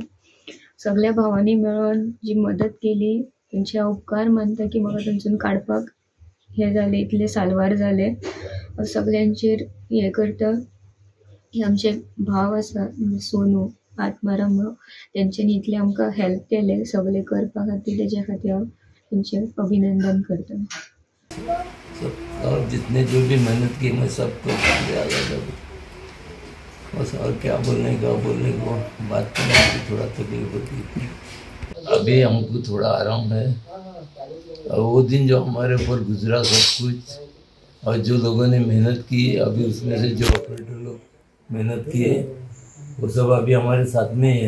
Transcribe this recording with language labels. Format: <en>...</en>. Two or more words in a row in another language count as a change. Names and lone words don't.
<kok>सगळ्या भावांनी मेळोन जी मदत केली तेंचे हांव उपकार मानता की म्हाका थंयसून काडपाक हे जालें, इतले साल्वार जाले। सगळ्यांचेर हे करता की आमचे भाव आसा सोनू आत्माराम, तेंच्यांनी इतले आमकां हेल्प केले सगळे करपा खातीर, तेज्या खातीर हांव तेंचे अभिनंदन करता।</kok> <hi>और जितने जो भी मेहनत की मैं सबको बस, और क्या बोलने को बात करने की थोड़ा तकलीफ होती है। अभी हमको थोड़ा आराम है, और वो दिन जो हमारे ऊपर गुजरा सब कुछ, और जो लोगों ने मेहनत की, अभी उसमें से जो ऑपरेटर लोग मेहनत किए वो सब अभी हमारे साथ में है।</hi>